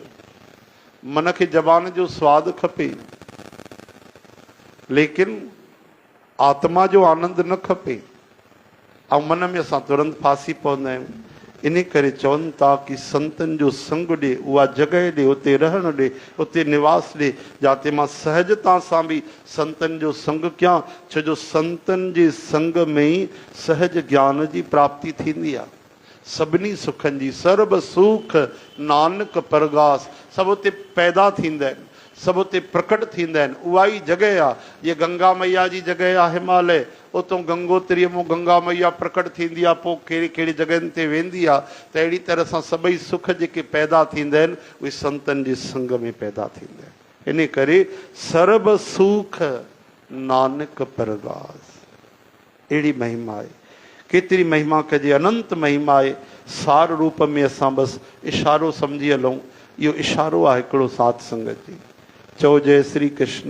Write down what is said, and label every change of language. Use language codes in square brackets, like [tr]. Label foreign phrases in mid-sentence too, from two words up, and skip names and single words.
[sd] मन खे ज़बान जो स्वादु खपे, लेकिन आत्मा जो आनंद न खपे। ऐं मन में असां तुरंत फासी पवंदा आहियूं। इन करे चवनि था कि संतनि जो संग ॾे, उहा जॻह ॾे, उते रहणु ॾे, उते निवास ॾे, जाते मां सहजता सां बि संतनि जो संग कयां। छो जो संतनि जे संग में ई सहज ज्ञान जी प्राप्ति थींदी आहे। सभिनी सुखनि जी [pa] ਸਰਬ ਸੁਖ ਨਾਨਕ ਪਰਗਾਸ, [sd] सभु उते पैदा थींदा आहिनि, सभु उते प्रकट थींदा आहिनि। उहा ई जॻह आहे, ये गंगा मैया जी जॻह आहे हिमालय, उतां गंगोत्रीअ मां गंगा मैया प्रकट थींदी आहे, पोइ कहिड़ी कहिड़ी जॻहियुनि ते वेंदी आहे। त अहिड़ी तरह सां सभई सुख जेके पैदा थींदा आहिनि उहे संतनि जे संग में पैदा थींदा आहिनि। इन करे [pa] ਸਰਬ ਸੁਖ ਨਾਨਕ ਪਰਗਾਸ, [sd] अहिड़ी महिमा आहे। केतिरी महिमा कजे, अनंत महिमा आहे। सार रूप में असां बसि इशारो सम्झी हलूं। इहो इशारो आहे हिकिड़ो साध संगत जी। चओ जय श्री कृष्ण।